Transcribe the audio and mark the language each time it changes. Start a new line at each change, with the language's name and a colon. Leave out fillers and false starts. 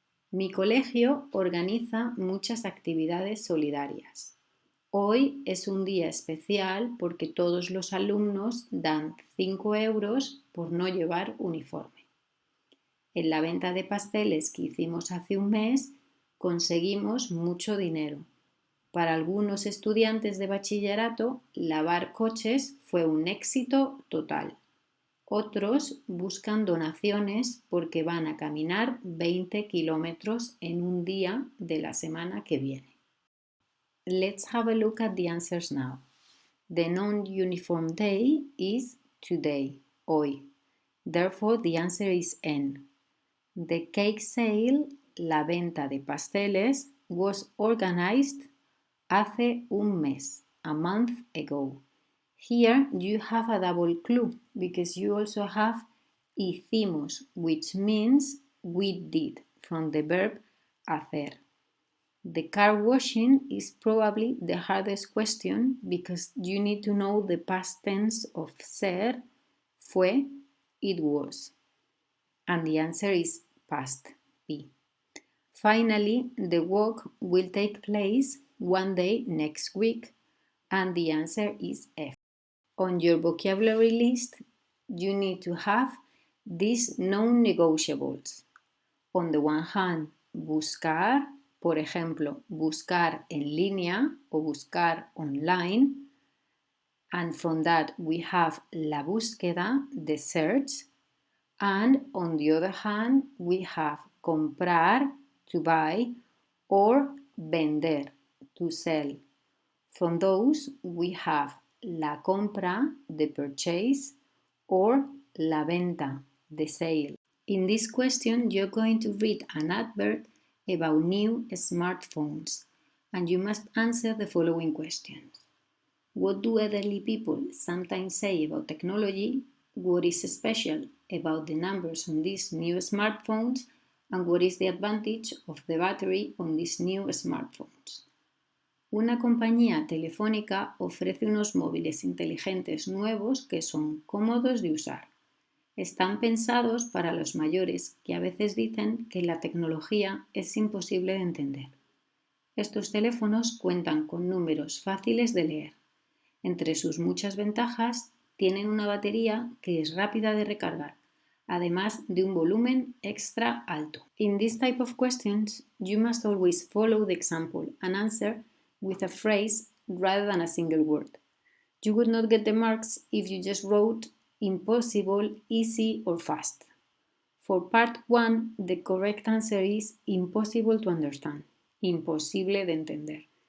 Spanish: Mi colegio organiza muchas actividades solidarias. Hoy es un día especial porque todos los alumnos dan 5 euros por no llevar uniforme. En la venta de pasteles que hicimos hace un mes conseguimos mucho dinero. Para algunos estudiantes de bachillerato, lavar coches fue un éxito total. Otros buscan donaciones porque van a caminar 20 kilómetros en un día de la semana que viene.
English: Let's have a look at the answers now. The non-uniform day is today, hoy. Therefore, the answer is N. The cake sale,
Spanish: la venta de pasteles,
English: was organized
Spanish: hace un mes,
English: a month ago. Here you have a double clue because you also have hicimos, which means we did, from the verb hacer. The car washing is probably the hardest question because you need to know the past tense of ser, fue, it was. And the answer is past, P. Finally, the walk will take place one day next week, and the answer is F. On your vocabulary list, you need to have these non-negotiables. On the one hand,
Spanish: buscar, por ejemplo, buscar en línea o buscar online.
English: And from that, we have
Spanish: la búsqueda,
English: the search. And on the other hand, we have comprar, to buy, or vender, to sell. From those, we have
Spanish: la compra,
English: the purchase, or
Spanish: la venta,
English: the sale. In this question, you're going to read an advert about new smartphones, and you must answer the following questions. What do elderly people sometimes say about technology? What is special about the numbers on these new smartphones? And what is the advantage of the battery on these new smartphones?
Spanish: Una compañía telefónica ofrece unos móviles inteligentes nuevos que son cómodos de usar. Están pensados para los mayores que a veces dicen que la tecnología es imposible de entender. Estos teléfonos cuentan con números fáciles de leer. Entre sus muchas ventajas, tienen una batería que es rápida de recargar, además de un volumen extra alto.
English: In this type of questions, you must always follow the example and answer with a phrase rather than a single word. You would not get the marks if you just wrote impossible, easy, or fast. For part 1, the correct answer is impossible to understand,
Spanish: imposible de entender.